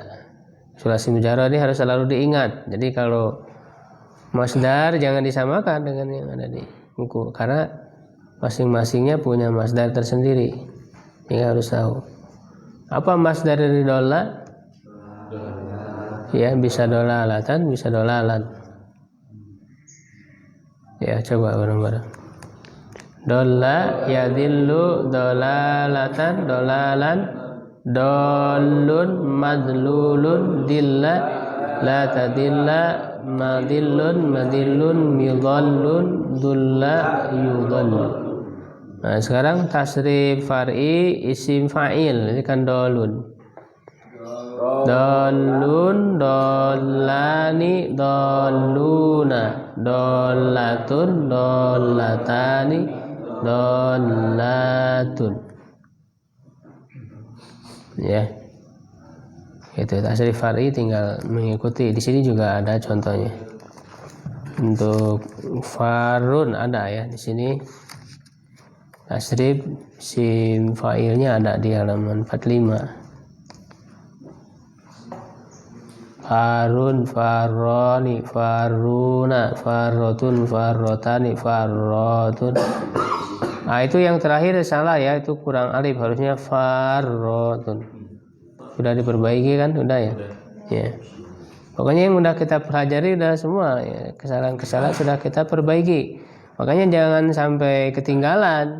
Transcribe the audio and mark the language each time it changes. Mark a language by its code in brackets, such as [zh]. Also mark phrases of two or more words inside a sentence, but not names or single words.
[ar] ثلاثي مجرد [id] ini harus selalu diingat. Jadi kalau masdar jangan disamakan dengan yang ada di buku karena masing-masingnya punya masdar tersendiri. Ini harus tahu. Apa masdar dari dolla? Ya, bisa dolalatan, bisa dolalan. Ya, coba bareng-bareng. [ar] ضل يضل ضلالة ضلالا ضال مضلول ضل لا تضل مضل مضل مضل ضل يضل. [id] Nah, sekarang [ar] تصريف فرعي اسم فاعل, [id] ini kan dolun. [ar] ضال ضالان ضالون ضالة ضالتان ضالة. [id] Ya, itu [ar] تصريف فرعي [id] tinggal mengikuti. Di sini juga ada contohnya. Untuk farun ada ya di sini. Tasrif sim fa'ilnya ada di halaman 45. [ar] فار فاران فارون فارة فارتان فارة. [id] Nah, itu yang terakhir salah ya, itu kurang alif, harusnya farrotun. Sudah diperbaiki kan? Sudah ya? Ya. Pokoknya yang udah kita pelajari udah semua ya. Kesalahan-kesalahan sudah kita perbaiki. Makanya jangan sampai ketinggalan.